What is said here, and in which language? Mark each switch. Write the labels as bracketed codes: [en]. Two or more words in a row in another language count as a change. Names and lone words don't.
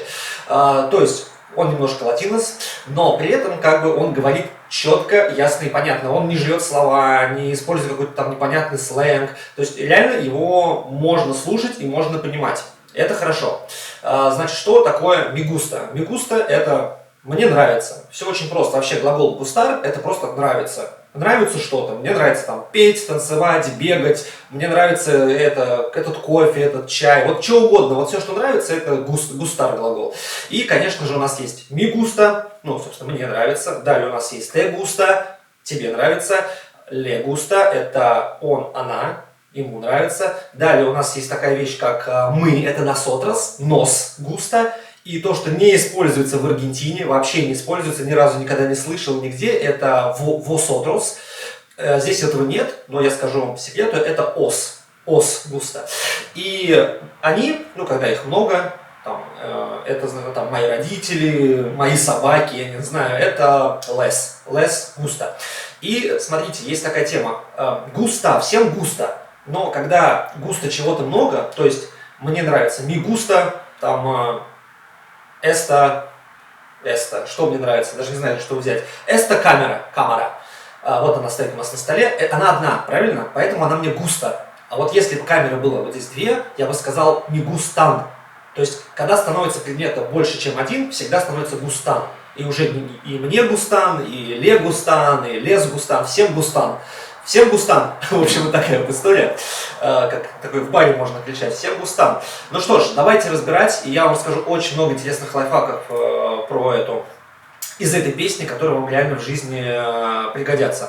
[ru] То есть он немножко латинос, но при этом как бы он говорит четко, ясно и понятно. Он не жрет слова, не использует какой-то там непонятный сленг. То есть реально его можно слушать и можно понимать. Это хорошо. Значит, что такое [es] me gusta? Me gusta — [ru] это мне нравится. Все очень просто. Вообще глагол gustar — это просто нравится. Нравится что-то. Мне нравится там петь, танцевать, бегать. Мне нравится этот кофе, этот чай. Вот что угодно. Вот все, что нравится, это густар глагол. И, конечно же, у нас есть [es] me gusta. [ru] Ну, собственно, мне нравится. Далее у нас есть [es] te gusta. [ru] Тебе нравится. [es] Le gusta — [ru] это он, она. Ему нравится. Далее у нас есть такая вещь, как мы. [es] Это nosotros. Nos gusta. [ru] И то, что не используется в Аргентине, вообще не используется, ни разу никогда не слышал нигде, это vosotros. Здесь этого нет, но я скажу вам по секрету, это [es] os gusta. [ru] И они, ну, когда их много, там, это там, мои родители, мои собаки, я не знаю, это [es] less gusta. [ru] И смотрите, есть такая тема, густа, всем густо, но когда густо чего-то много, то есть мне нравится [es] me gusta, [ru] там, Esta, что мне нравится, даже не знаю, что взять. Esta камера. Вот она стоит у нас на столе. Она одна, правильно? Поэтому она мне густа. А вот если бы камера была вот здесь две, я бы сказал [es] me gustan. [ru] То есть, когда становится предметов больше, чем один, всегда становится густан. И уже и мне густан, и [es] le gustan, [ru] и [es] les gustan, [ru] всем густан. Всем густан. В общем, вот такая вот история. Как такой в баре можно кричать. Всем густан. Ну что ж, давайте разбирать. И я вам расскажу очень много интересных лайфхаков из этой песни, которые вам реально в жизни пригодятся.